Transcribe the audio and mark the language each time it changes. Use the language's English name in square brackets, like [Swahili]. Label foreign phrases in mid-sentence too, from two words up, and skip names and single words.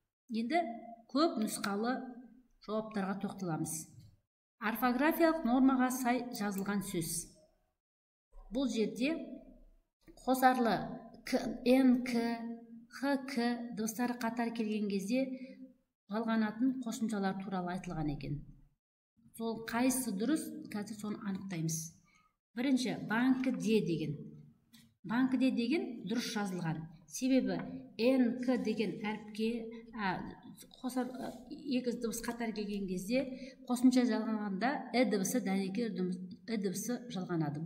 [Kazakh] Енді көп нұсқалы жауаптарға тоқталамыз. Орфографиялық нормаға сай жазылған сөз. Бұл жерде қосарлы н, к, х, к дыбыстары қатар келген кезде жалғанатын қосымшалар туралы айтылған екен. Сол қайсысы дұрыс, қазір соны анықтаймыз. Бірінші, банкіде деген. Банкіде деген дұрыс жазылған. Себебі н, к деген әріпке екі дыбыс қатар келген кезде қосымша жалғанғанда дыбысы дәнекер дыбысы жалғанады.